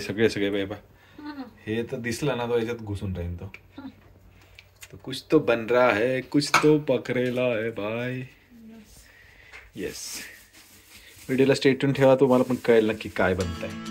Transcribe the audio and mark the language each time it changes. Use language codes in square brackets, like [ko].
[mr] सगळे बाबा हे तर दिसलं ना तो याच्यात घुसून राहील. [hi] तो कुछ तो बन रहा है, कुछ तो पकरेला है भाई. [mr] येस, व्हिडिओला स्टे ट्यून ठेवा, तुम्हाला पण कळेल नक्की काय बनतंय.